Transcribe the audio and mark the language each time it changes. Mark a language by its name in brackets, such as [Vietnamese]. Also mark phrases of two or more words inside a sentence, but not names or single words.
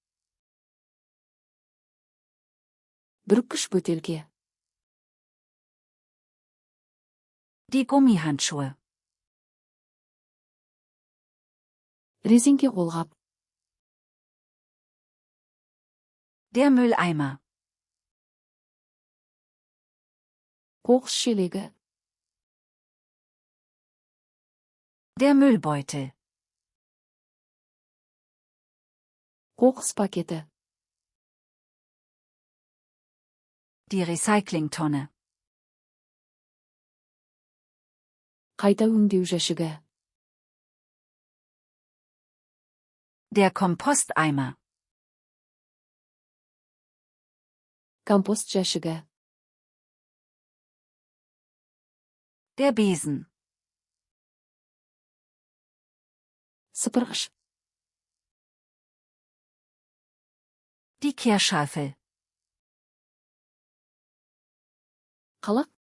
[Kazakh] Бүріккіш бөтелке. [German] Die Gummihandschuhe. [Kazakh] Резинке қолғап. [German] Der Mülleimer. [Kazakh] Қоқыс шелегі. [German] Der Müllbeutel. [Kazakh] Қоқыс пакеті. [German] Die Recyclingtonne. [Kazakh] Қайта өңдеу жәшігі. [German] Der Komposteimer. [Kazakh] Компост жәшігі. [German] Der Besen. [Kazakh] Сыпырғыш. [German] Die Kehrscharfe. [Kazakh] Қалақ.